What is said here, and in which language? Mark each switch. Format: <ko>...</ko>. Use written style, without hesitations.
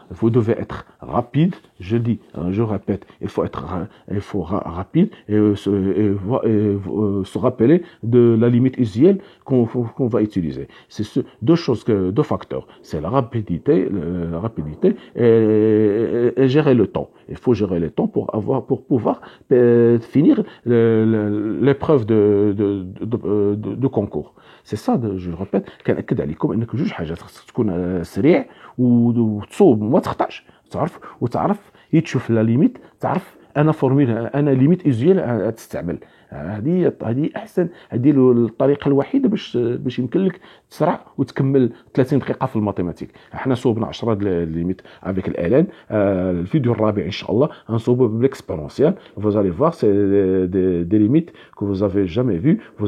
<fr>Vous devez être rapide. Je répète, il faut rapide et se rappeler de la limite usuelle qu'on va utiliser. C'est deux facteurs. C'est la rapidité et gérer le temps. Il faut gérer le temps pour pouvoir finir l'épreuve de concours. C'est ça, je répète,</fr> <ar>كنأكد عليكم انك جوج حاجات خصك تكون سريع وتصوب وما تخطاش، وتعرف تشوف لا ليميت، تعرف انا ليميت اوزيال تستعمل. هذه احسن، هذه الطريقه الوحيده باش يمكن لك تسرع وتكمل 30 دقيقه في الماتيماتيك. احنا صوبنا 10 ليميت افيك الالان. الفيديو الرابع ان شاء الله غنصوبوا بالاكسبونونسيال.</ar> <fr>Vous allez voir, c'est des limites que vous avez jamais vues.</fr>